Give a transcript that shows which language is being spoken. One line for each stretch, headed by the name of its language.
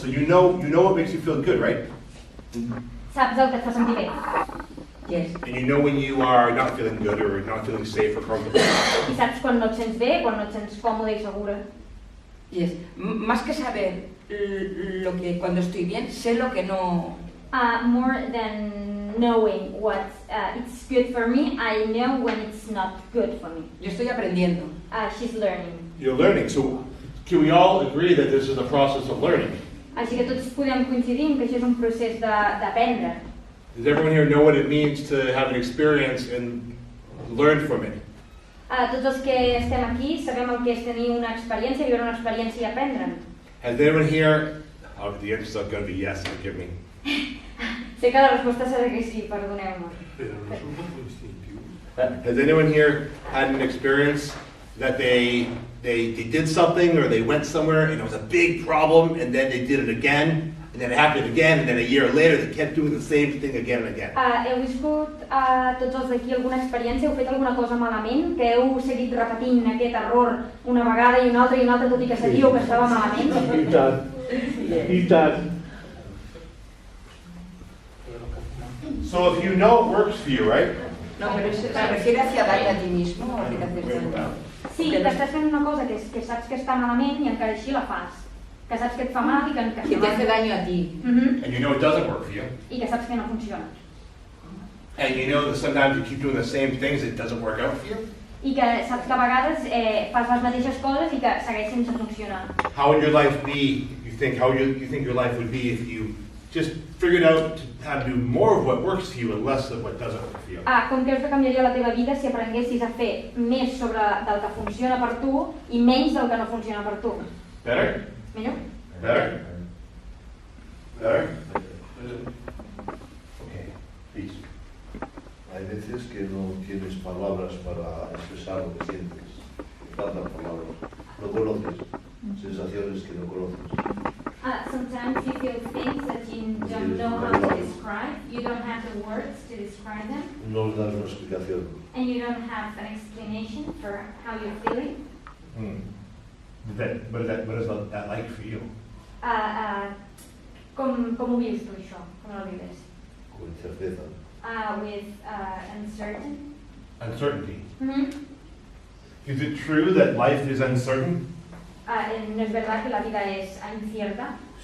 English: So you know what makes you feel good, right?
Catalan: Saps el que et fa sentir bé.
English: Yes. And you know when you are not feeling good or not feeling safe or comfortable.
Catalan: I saps quan no et sents bé, quan no et sents còmode i segura.
English: Yes.
Spanish: Más que saber lo que cuando estoy bien, sé lo que no.
English: More than knowing what it's good for me, I know when it's not good for me.
Spanish: Yo estoy aprendiendo.
English: She's learning. You're learning. So can we all agree that this is a process of learning?
Catalan: Així que tots podem coincidir en que això és un procés d'aprendre.
English: Does everyone here know what it means to have an experience and learn from it?
Catalan: Tots els que estem aquí sabem el que és tenir una experiència, viure una experiència i aprendre.
English: Has anyone here, oh, the answer's not going to be yes, forgive me.
Catalan: Sé que la resposta serà que sí, perdoneu-me. Però no és un poc instintiu.
English: Has anyone here had an experience that they did something or they went somewhere and it was a big problem and then they did it again and then it happened again and then a year later they kept doing the same thing again and again?
Catalan: Heu viscut tots els d'aquí alguna experiència, heu fet alguna cosa malament, que heu seguit repetint aquest error una vegada i una altra, tot i que sabíeu que estava malament? I tant. I tant.
English: So if you know it works for you, right?
Spanish: No, pero se refiere hacia daño a ti mismo o hacia hacer daño.
Catalan: Sí, que estàs fent una cosa que saps que està malament i encara així la fas. Que saps que et fa mal i que
Spanish: Que te hace daño a ti.
English: And you know it doesn't work for you.
Catalan: I que saps que no funciona.
English: And you know that sometimes you keep doing the same things, it doesn't work out for you.
Catalan: I que saps que a vegades fas les mateixes coses i que segueix sense funcionar.
English: How would your life be, you think your life would be if you just figured out how to do more of what works for you and less of what doesn't work for you?
Catalan: Com creus que canviaria la teva vida si aprenguessis a fer més del que funciona per tu i menys del que no funciona per tu?
English: Better?
Catalan: Millor?
English: Better? Better? Okay, peace.
Spanish: Hay veces que no tienes palabras para expresar lo que sientes. Faltan palabras. No conoces sensaciones que no conoces.
English: Sometimes you feel things that you don't know how to describe. You don't have the words to describe them.
Spanish: No les das una explicación.
English: And you don't have an explanation for how you're feeling. What is that like for you?
Catalan: Com ho vius tu, això? Com ho vives?
Spanish: Con incerteza.
English: With uncertain. Uncertainty. Mm-hmm. Is it true that life is uncertain?
Spanish: No es verdad que la vida es incierta.